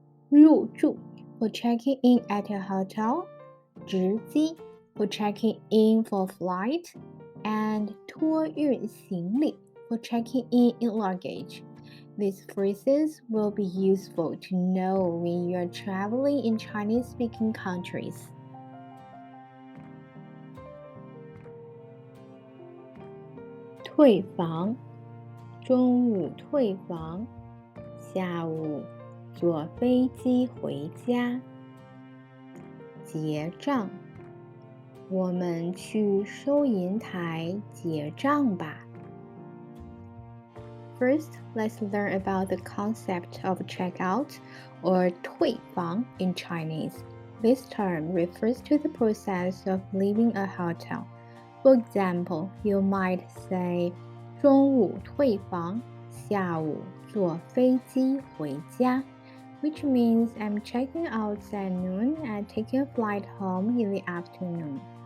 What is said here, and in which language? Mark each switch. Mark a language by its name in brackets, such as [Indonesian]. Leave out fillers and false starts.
[English] 入住 for checking in at a hotel, 值机 for checking in for flight, and 托运行李 for checking in luggage. These phrases will be useful to know when you are traveling in Chinese-speaking countries. [Chinese] 退房，中午退房，下午坐飞机回家。结账，我们去收银台结账吧。 [English] First, let's learn about the concept of checkout or 退房 in Chinese. This term refers to the process of leaving a hotel. For example, you might say [Chinese] 中午退房，下午坐飞机回家, [English] which means I'm checking out at noon and taking a flight home in the afternoon.